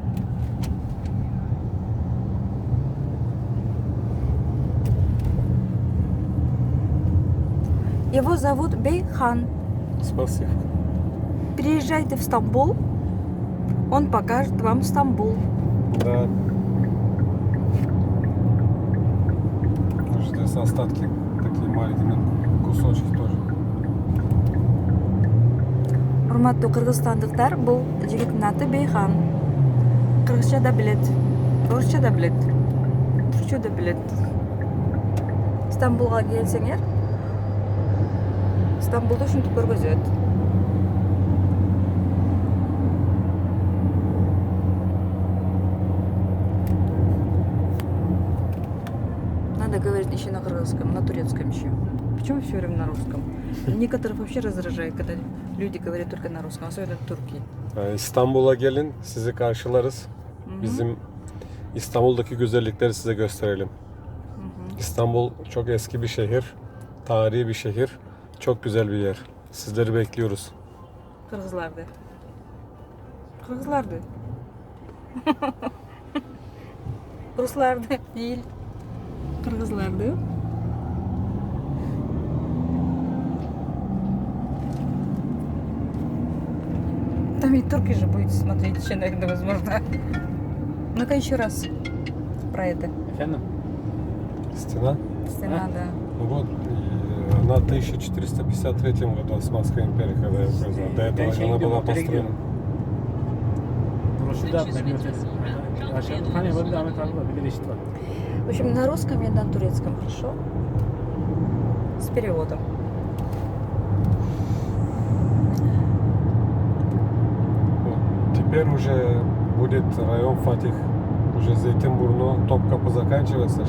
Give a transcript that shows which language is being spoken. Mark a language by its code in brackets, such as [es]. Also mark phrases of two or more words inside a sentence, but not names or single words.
[ru] Его зовут Бейхан. Спасибо. Приезжайте в Стамбул, он покажет вам Стамбул. Да. Здесь остатки такие маленькие, кусочки тоже. [ky] Урматтуу кыргызстандыктар, бул жигиттин аты Бейхан. Кыргызча да билет, орусча да билет, түркчө да билет. Стамбулга келсеңер, Стамбулду ушинтип көргөзөт. [ru] Надо говорить еще на кыргызском, на турецком еще. Почему все время на русском? Некоторых вообще раздражает, когда люди говорят только на русском, особенно в Турции. [tr] İstanbul'a gelin, sizi karşılarız. Bizim İstanbul'daki güzellikleri size gösterelim. İstanbul çok eski bir şehir, tarihi bir şehir, çok güzel bir yer. Sizleri bekliyoruz. Kırgızlardı. Kırgızlardı. Ruslardı değil. Kırgızlardı. [ru] Там и турки же будете смотреть еще, наверное, возможно. Ну-ка еще раз про это. [tr] Efendim? [ru] Стена. Стена, да. Вот, на 1453 году Османская империя, когда ее произвела. До этого она была построена. [tr] Burası da benim ötesi. Aşağıda hani var bir de Ahmet abi var, bir de eşit var. [ru] В общем, на русском и на турецком, хорошо? С переводом. Вот. Теперь уже будет район Фатих. Уже Зейтинбурну, Топкапы заканчивается.